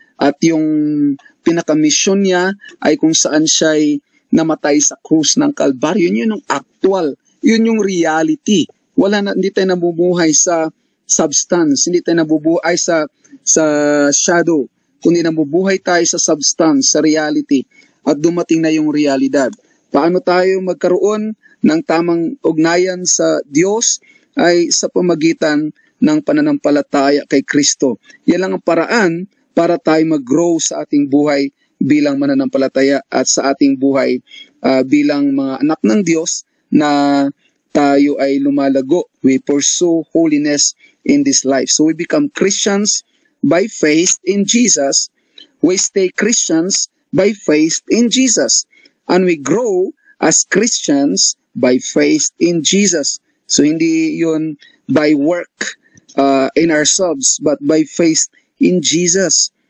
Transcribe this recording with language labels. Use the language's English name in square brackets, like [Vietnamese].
[Filipino] At yung pinakamisyon niya ay kung saan siya ay namatay sa krus ng Kalbaryo. Yun yung actual, yun yung reality. Hindi tayo nabubuhay sa substance, hindi tayo nabubuhay sa shadow, kundi nabubuhay tayo sa substance, sa reality. At dumating na yung realidad. Paano tayo magkaroon ng tamang ugnayan sa Diyos? Ay sa pamagitan ng pananampalataya kay Kristo. Yan lang ang paraan para tayo mag-grow sa ating buhay bilang mananampalataya at sa ating buhay bilang mga anak ng Diyos na tayo ay lumalago. [English] We pursue holiness in this life. So we become Christians by faith in Jesus. We stay Christians by faith in Jesus. And we grow as Christians by faith in Jesus. So [Filipino] hindi yun [English] by work in ourselves, but by faith in Jesus.